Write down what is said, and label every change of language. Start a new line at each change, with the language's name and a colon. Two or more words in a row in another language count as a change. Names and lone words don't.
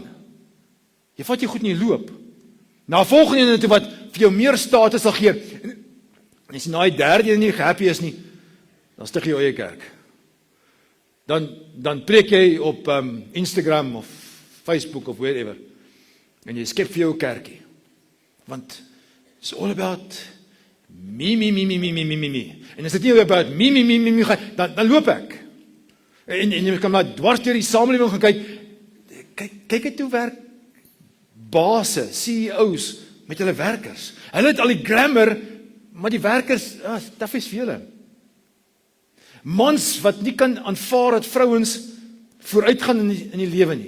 Afrikaans: Jy vat jy goed in die loop. Na volgende ene toe wat vir jou meer status sal gee. En as jy na die derde ene nie happy is nie, dan stig jy jou eie kerk. Dan preek jy op Instagram of Facebook of wherever. En jy skep vir jou 'n kerkie.
English: Want it's all about me.
Afrikaans: En as dit nie
English: about me
Afrikaans: gaan, dan loop ek. En jy kan maar dwars deur die samelewing gaan kyk het hoe werk basse, CEO's met hulle werkers. Hulle het al die glamour, maar die werkers, taaf is vir hulle. Mans wat nie kan aanvaar dat vrouens vooruitgaan in die lewe nie.